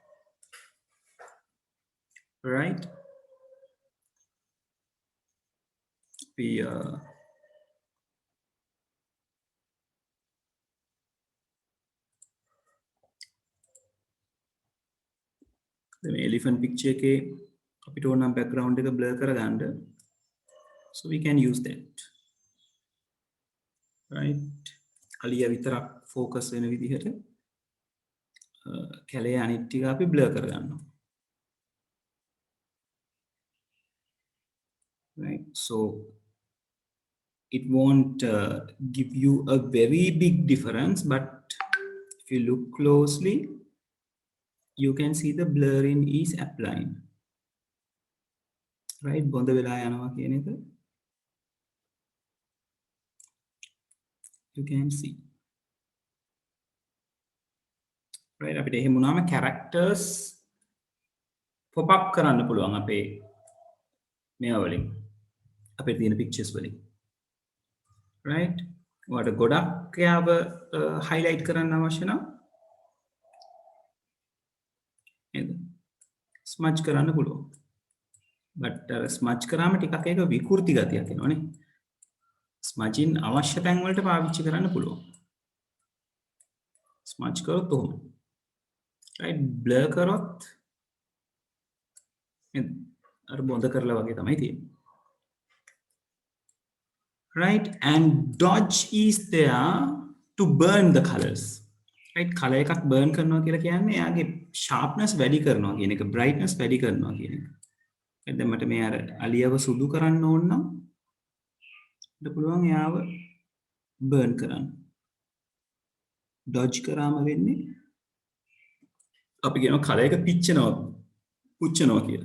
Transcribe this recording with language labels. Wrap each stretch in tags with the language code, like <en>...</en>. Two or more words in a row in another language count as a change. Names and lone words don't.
<en>Right? We the elephant picture ke</en> <si>අපිට ඕන නම් background එක blur කරගන්න,</si> <en>so we can use that. Right?</en> <si>අලියා විතරක් focus වෙන විදිහට කැලේ අනිත් ටික අපි blur කරගන්නවා.</si> <en>Right? So it won't give you a very big difference, but if you look closely you can see the blurring is applying. Right?</en> <si>බොඳ වෙලා යනවා කියන එක</si> <en>you can see. Right?</en> <si>අපිට එහෙම වුණාම</si> <en>characters pop up</en> <si>කරන්න පුළුවන් අපේ මේවා වලින් අපේ තියෙන pictures වලින්. Right? ඔයාලට ගොඩක් යාව highlight කරන්න අවශ්‍ය නම් නේද? smudge කරන්න පුළුවන්.</si> <en>but smudge</en> <si>කරාම ටිකක් ඒක විකෘති ගතියක් එනවනේ. smudging අවශ්‍ය තැන් වලට පාවිච්චි කරන්න පුළුවන්. smudge කරොත් උහුම. right? blur කරොත් නේද? අර බොඳ කරලා වගේ තමයි තියෙන්නේ.</si> <en>Right? And dodge is there to burn the colors.</en> <si>Right? color එකක් burn කරනවා කියලා කියන්නේ එයාගේ sharpness වැඩි කරනවා කියන එක, brightness වැඩි කරනවා කියන එක. දැන් මට මේ අර අලියව සුදු කරන්න ඕන නම් අපිට පුළුවන් එයාව burn කරන්න. dodge කරාම වෙන්නේ අපි කියනවා color එක පිච්චෙනවා, පුච්චනවා කියලා.</si>